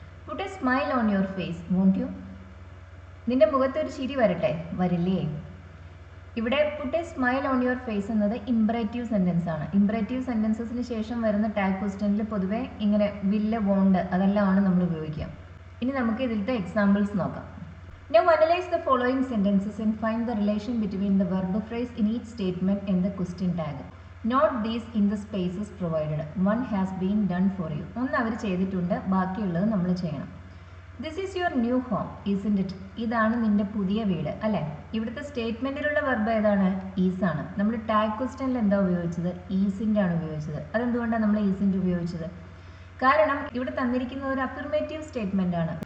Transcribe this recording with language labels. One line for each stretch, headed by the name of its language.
English: Put a smile on your face, won't you?
Malayalam: നിന്റെ മുഖത്ത് ഒരു ചിരി വരട്ടെ, വരില്ലേ? ഇവിടെ put a smile on your face എന്നത് ഇംപറേറ്റീവ് സെൻറ്റൻസ് ആണ്. ഇംപറേറ്റീവ് സെൻറ്റൻസസിന് ശേഷം വരുന്ന ടാഗ് ക്വസ്റ്റ്യനിൽ പൊതുവെ ഇങ്ങനെ വില്ല്, വോണ്ട് അതെല്ലാമാണ് നമ്മൾ ഉപയോഗിക്കുക. ഇനി നമുക്ക് ഇതിലത്തെ എക്സാമ്പിൾസ് നോക്കാം.
English: Now analyze the following sentences and find the relation between the verb phrase in each statement and the question tag. Note these in the spaces provided. One has been done for you.
Malayalam: ഒന്ന് അവർ ചെയ്തിട്ടുണ്ട്, ബാക്കിയുള്ളത് നമ്മൾ ചെയ്യണം.
English: This is your new home, isn't it?
Malayalam: ഇതാണ് നിന്റെ പുതിയ വീട് അല്ലേ? ഇവിടുത്തെ സ്റ്റേറ്റ്മെൻറ്റിലുള്ള വെർബ് ഏതാണ്? ഈസ് ആണ്. നമ്മൾ ടാഗ് ക്വസ്റ്റ്യനിൽ എന്താ ഉപയോഗിച്ചത്? ഈസിൻ്റെ ആണ് ഉപയോഗിച്ചത്. അതെന്തുകൊണ്ടാണ് നമ്മൾ ഈസിൻറ്റ് ഉപയോഗിച്ചത്? കാരണം ഇവിടെ തന്നിരിക്കുന്നത് ഒരു അഫിർമേറ്റീവ് സ്റ്റേറ്റ്മെൻ്റ് ആണ്.